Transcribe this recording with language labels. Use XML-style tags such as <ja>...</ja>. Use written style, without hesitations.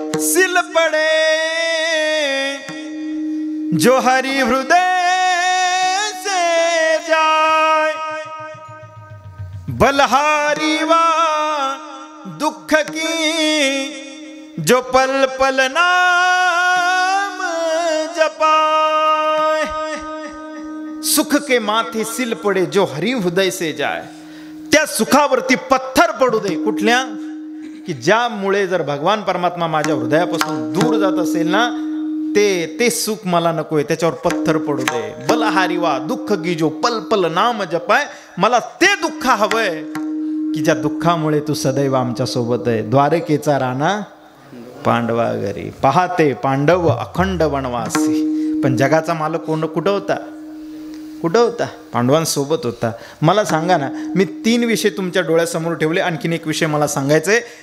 <hi>सिल पड़े जो हरि हृदय से जाए, बलहारी वा दुख की जो पल पल नाम जपाए. सुख के माथे सिल पडे जो हरि हृदय से जाए.</hi> <mr>त्या सुखावरती पत्थर पडू दे. कुठल्या? की ज्यामुळे जर भगवान परमात्मा माझ्या हृदयापासून दूर जात असेल ना, ते सुख मला नकोय. त्याच्यावर पत्थर पडू दे.</mr> <hi>बलहारी वा दुःख की जो पल पल नाम जपाय.</hi> <mr>मला ते दुःख हवंय की ज्या दुःखामुळे तू सदैव आमच्या सोबत आहे. द्वारकेचा राणा पांडवा घरी पाहते पांडव अखंड वनवासी. पण जगाचा मालक कोण? कुठं होता? कुठं होता? पांडवांसोबत होता. मला सांगा ना, मी 3 विषय तुमच्या डोळ्यासमोर ठेवले. आणखीन एक विषय मला सांगायचंय.</mr>